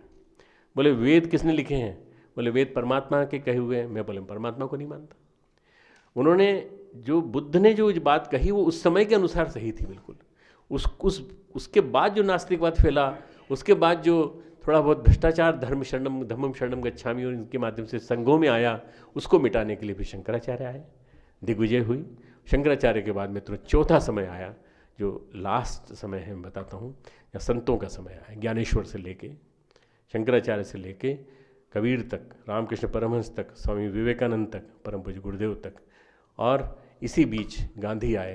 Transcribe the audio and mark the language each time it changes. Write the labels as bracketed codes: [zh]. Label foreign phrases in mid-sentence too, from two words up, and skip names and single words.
[hi] बोले वेद किसने लिखे हैं? बोले वेद परमात्मा के कहे हुए हैं। मैं बोले परमात्मा को नहीं मानता। उन्होंने जो बुद्ध ने जो बात कही वो उस समय के अनुसार सही थी बिल्कुल। उसके बाद जो नास्तिकवाद फैला, उसके बाद जो थोड़ा बहुत भ्रष्टाचार [pi] धर्म शरणम धम्मम शरणम गच्छामि [hi] और इनके माध्यम से संघों में आया, उसको मिटाने के लिए भी शंकराचार्य आए, दिग्विजय हुई। शंकराचार्य के बाद मित्रों चौथा समय आया, जो लास्ट समय है मैं बताता हूँ, या संतों का समय आया। ज्ञानेश्वर से लेके, शंकराचार्य से लेके कबीर तक, रामकृष्ण परमहंस तक, स्वामी विवेकानंद तक, परम पूज्य गुरुदेव तक, और इसी बीच गांधी आए।